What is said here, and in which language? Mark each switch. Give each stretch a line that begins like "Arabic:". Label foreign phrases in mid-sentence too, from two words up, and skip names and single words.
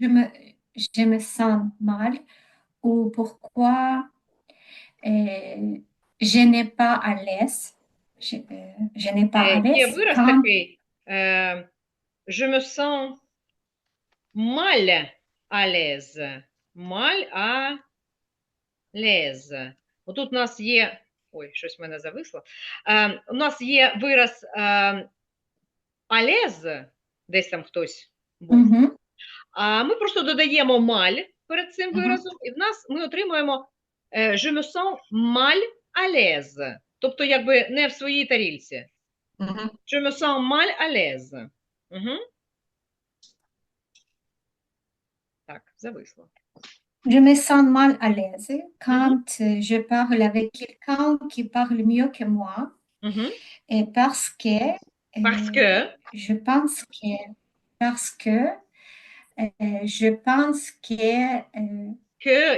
French: mal ou pourquoi je n'ai pas à l'aise. Je n'ai pas à
Ukrainian: Є
French: l'aise
Ukrainian: вираз
French: quand
Ukrainian: такий,
French: je me sens mal à l'aise. Mal à l'aise.
Ukrainian: Отут у нас є, ой, щось в мене зависло. У нас є вираз
French: à l'aise,
Ukrainian: десь там хтось був. Mhm. А ми просто додаємо маль перед цим Мгм. виразом, і в нас ми отримуємо
French: je me sens mal à l'aise.
Ukrainian: Тобто, якби не в своїй тарільці. Мгм.
French: Je me sens mal à l'aise.
Ukrainian: Угу. Так, зависло.
French: Je me sens mal à l'aise quand je parle avec quelqu'un qui parle mieux que moi,
Ukrainian: Угу.
French: et Parce que je pense que parce que je pense que,